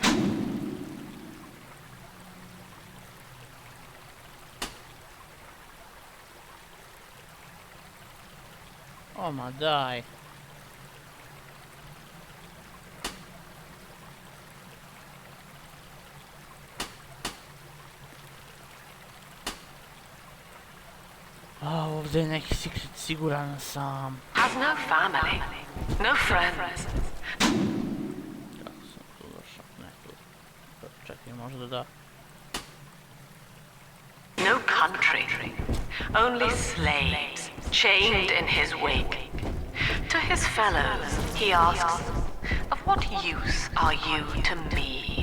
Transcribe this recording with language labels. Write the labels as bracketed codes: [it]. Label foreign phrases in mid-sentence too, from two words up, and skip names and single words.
[hr] O ma daj. A ovdje je neki secret, siguran sam. [en] Has no family, no friends. [hr] Kako sam tu došao? Ne, tu. Čekaj, možda da. [en] No country, only slaves, chained in his wake. To his fellows, he asks, of what use are you to me?